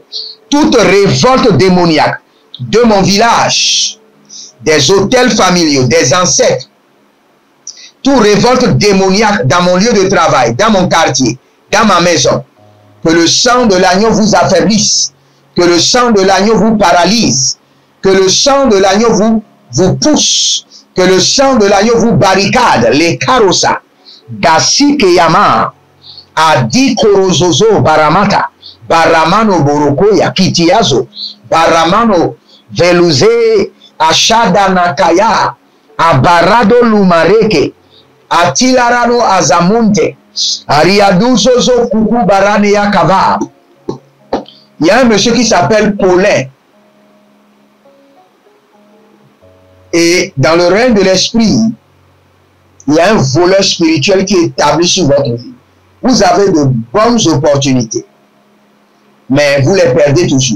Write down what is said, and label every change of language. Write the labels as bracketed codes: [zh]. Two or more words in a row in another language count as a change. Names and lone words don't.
[fr] Toute révolte démoniaque de mon village, des hôtels familiaux, des ancêtres, toute révolte démoniaque dans mon lieu de travail, dans mon quartier, dans ma maison, que le sang de l'agneau vous affaiblisse, que le sang de l'agneau vous paralyse, que le sang de l'agneau vous pousse, que le sang de l'agneau vous barricade, les carrossas, Gassi Keyama, Adi Korozozo Baramata, Baramano Borokoya, Kitiazo, Baramano Veluze, Ashada Nakaya, Abarado Lumareke, Atilarano Azamunte, Ariaduzozo Kuku Baranea Kava. Il y a un monsieur qui s'appelle Paulin. Et dans le règne de l'esprit, il y a un voleur spirituel qui est établi sur votre vie. Vous avez de bonnes opportunités, mais vous les perdez toujours.